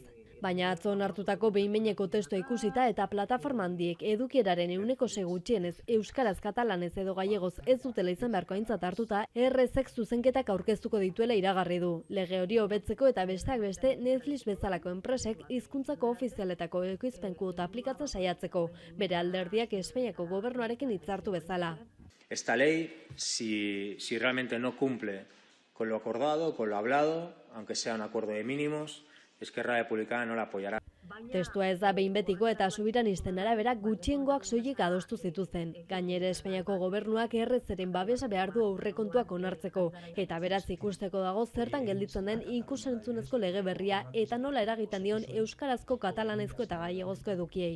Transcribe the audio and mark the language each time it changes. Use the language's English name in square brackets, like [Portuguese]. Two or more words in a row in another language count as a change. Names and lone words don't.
[Basque] Baina atzo onartutako behin-behineko testua ikusita eta plataforma handiek edukieraren 6% gutxienez euskaraz, katalanez edo gallegoz ez dutela izan beharko aintzat hartuta, ERC-ek zuzenketak aurkeztuko dituela iragarri du. Lege hori hobetzeko eta besteak beste Netflix bezalako enpresek hizkuntzako ofizialetako ekoizpen kuota aplikatzen saiatzeko, bere alderdiak Espainiako gobernuarekin hitzartu bezala. [Spanish] Esta ley, si realmente no cumple con lo acordado, con lo hablado, aunque sea un acuerdo de mínimos, Esquerra Republicana no la apoyará. [Basque] Testua ez da behin betiko eta sobiranisten arabera gutxiengoak soilik adostu zituzten. Gainera Espainiako gobernuak ERC-ren babesa behar du aurrekontuak onartzeko, eta beraz ikusteko dago zertan gelditzen den ikusentzunezko lege berria eta nola eragiten dion euskarazko, katalanezko eta gallegozko edukiei.